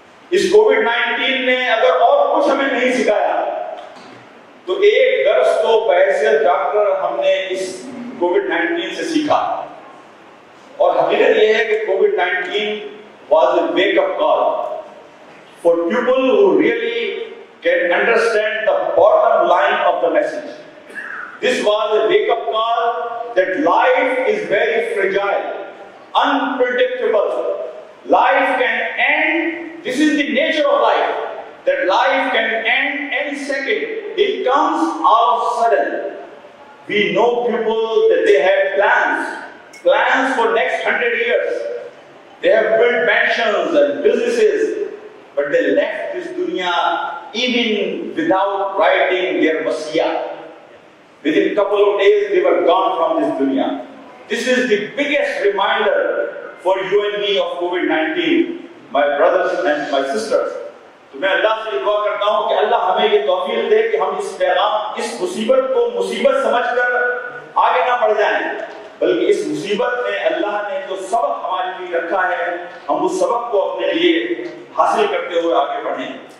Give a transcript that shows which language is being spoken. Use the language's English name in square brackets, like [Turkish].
[Urdu] اس COVID-19 نے اگر اور کچھ ہمیں نہیں سکھایا تو ایک درس تو بحیثیت ڈاکٹر ہم نے اس کووڈ-19 سے سیکھا، اور حقیقت یہ ہے کہ COVID-19 [English] was a wake up call for people who really can understand the bottom line of the message. This was a wake up call that life is very fragile, unpredictable. Life can end. This is the nature of life, that life can end any second. It comes out of sudden. We know people that they have plans for next 100 years. They have built mansions and businesses, but they left this dunya even without writing their wasiyah. Within a couple of days, they were gone from this dunya. This is the biggest reminder for you and me of COVID-19, my brothers and my sisters. [Urdu] تو میں اللہ سے دعا کرتا ہوں کہ اللہ ہمیں یہ توفیق دے کہ ہم اس پیغام، اس مصیبت کو مصیبت سمجھ کر آگے نہ بڑھ جائیں، بلکہ اس مصیبت میں اللہ نے جو سبق ہمارے لیے رکھا ہے، ہم اس سبق کو اپنے لیے حاصل کرتے ہوئے آگے بڑھیں۔